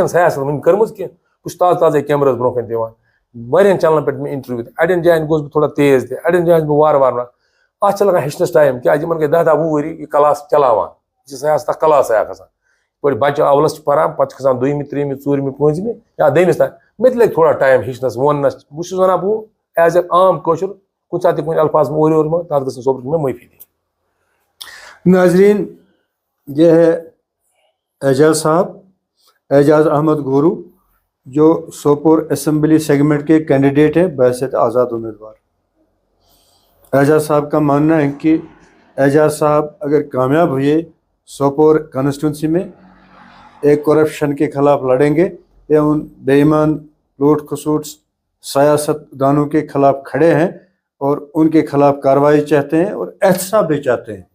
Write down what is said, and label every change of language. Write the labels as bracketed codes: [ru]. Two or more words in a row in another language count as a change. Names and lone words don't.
[ks] چھنہٕ سیاست وٕنہِ کٔرمٕژ کینٛہہ بہٕ چھُس تازٕ تازے کیمراہس برونٛہہ کَنہِ دِوان واریاہن چنلن پٮ۪ٹھ مےٚ اِنٹرویو تہِ اَڑٮ۪ن جاین گوٚوس بہٕ تھوڑا تیز تہِ اَڑٮ۪ن جاین چھُس بہٕ وارٕ وارٕ وَنان اَتھ چھِ لگان ہیٚچھنَس ٹایم کیازِ یِمن گٔے 10-10 20 ؤری یہِ کلاس چلاوان یہِ چھِ سیاست اکھ کلاسے اکھ آسان یِتھ پٲٹھۍ بچہِ اولس چھِ پران پتہٕ چھِ کھسان 2مہِ 3مہِ 4مہِ 5مہِ یا 2مِس تام مےٚ تہِ لگہِ تھوڑا ٹایم ہیٚچھنس ووننس بہٕ چھُس وَنان بہٕ [en] as a [ks] عام کٲشُر کُنہِ ساتہٕ تہِ کُنہِ الفاظ اورٕ یورٕ منٛز تَتھ گٔژھ صوبرٕکۍ مےٚ معٲفی دِنۍ [ur] ناظرین یہ ہے اعجاز صاحب اعجاز احمد گورو جو سوپور [en] assembly segment [ur] کے کینڈیڈیٹ ہیں بحیثیت آزاد امیدوار. اعجاز صاحب کا ماننا ہے کہ اعجاز صاحب اگر کامیاب ہوئے سوپور کانسٹیچوئنسی میں ایک کرپشن کے خلاف لڑیں گے یا ان بے ایمان لوٹ کھسوٹ سیاستدانوں کے خلاف کھڑے ہیں اور ان کے خلاف کارروائی چاہتے ہیں اور احتساب بھی چاہتے ہیں.